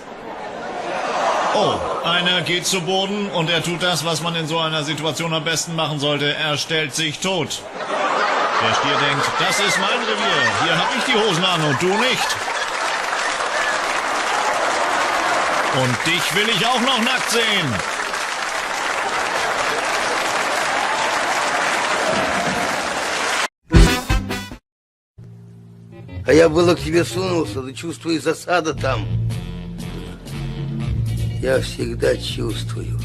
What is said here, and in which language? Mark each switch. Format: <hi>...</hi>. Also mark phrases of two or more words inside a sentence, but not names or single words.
<de>Oh, einer geht zu Boden und er tut das, was man in so einer Situation am besten machen sollte. Er stellt sich tot. Der Stier denkt, das ist mein Revier. Hier habe ich die Hosen an und du nicht. Und dich will ich auch noch nackt sehen.</de> <ru>А я было к тебе сунулся, да чувствую, засада там. Я всегда чувствую.</ru>